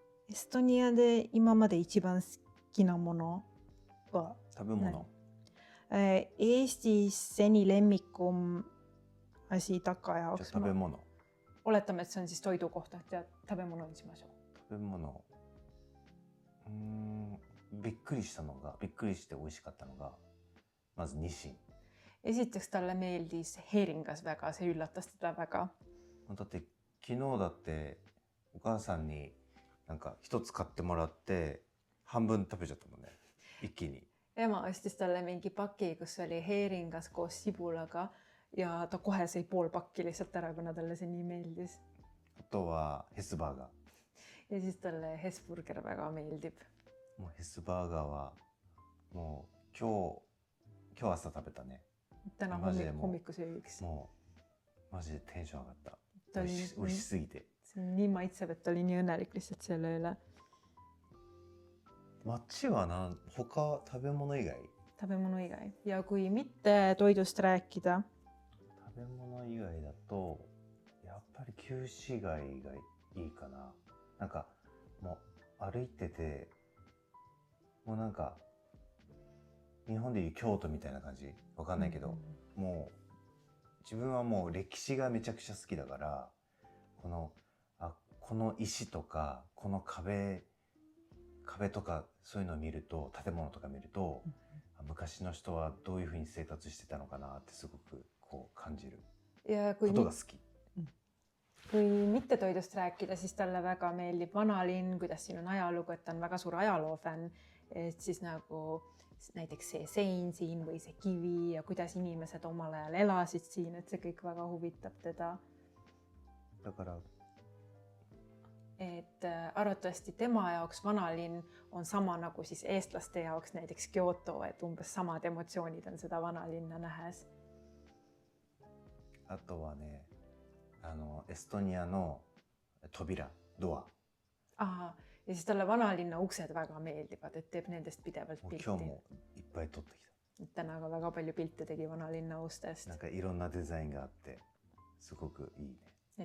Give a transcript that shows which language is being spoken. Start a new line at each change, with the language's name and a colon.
Japanese: エストニアで今まで一番好きなものは食べ物。
Estonian: Eestis seni lemmikum asi taka jaoks.
Japanese: 食べ物。
Estonian: Oletame, et see on siis toidu kohta, et
Japanese: 食べ物にしましょう。食べ物。びっくりして美味しかったのが、まずニシン。
Estonian: esiteks talle meeldis heeringas väga, see üllatas teda väga.
Japanese: だって昨日だってお母さんになんか一つ買ってもらって半分食べちゃったもんね、一気に。
Estonian: Ema ostis talle mingi paki, kus oli heeringas koos sibulaga ja ta kohe sõi pool pakki lihtsalt ära, kuna talle see nii meeldis.
Japanese: あとはヘスバーガー。
Estonian: Ja siis talle Hesburger väga meeldib.
Japanese: もうヘスバーガーはもう今日朝食べたね。
Estonian: Täna Ma see- hommikusöögiks.
Japanese: もうマジでテンション上がった。
Estonian: Ta
Japanese: 美
Estonian: oli
Japanese: 味し美味しすぎて。
Estonian: see on nii maitsev, et ta oli nii õnnelik lihtsalt selle üle.
Japanese: 街は他食べ物以外 Tabemono igai.
Estonian: Ja kui mitte toidust rääkida,
Japanese: 食べ物以外だとやっぱり旧市街がいいかな。なんかもう歩いててもうなんか日本でいう京都みたいな感じわかんないけど、もう自分はもう歴史がめちゃくちゃ好きだから、この石とかこの壁とかそういうのを見ると、建物とか見ると、昔の人はどういうふうに生活してたのかなってすごくこう感じる
Estonian: ja
Japanese: ことが好き。
Estonian: kui mitte toidust rääkida, siis talle väga meeldib vanalinn, kuidas siin on ajalugu, et ta on väga suur ajaloofänn. Et siis nagu näiteks see sein siin või see kivi ja kuidas inimesed omal ajal elasid siin, et see kõik väga huvitab teda.
Japanese: だから
Estonian: Et arvatavasti tema jaoks vanalinn on sama nagu siis eestlaste jaoks näiteks Kyoto, et umbes samad emotsioonid on seda vanalinna nähes.
Japanese: あとはね、エストニアの扉、ドア。
Estonian: Aha, ja siis talle vanalinna uksed väga meeldivad, et teeb nendest pidevalt
Japanese: もう今日
Estonian: pilti.
Japanese: もいっぱい撮ってきた。
Estonian: Täna ka väga palju pilte tegi vanalinna ustest.
Japanese: なんかいろんなデザインがあってすごくいいね。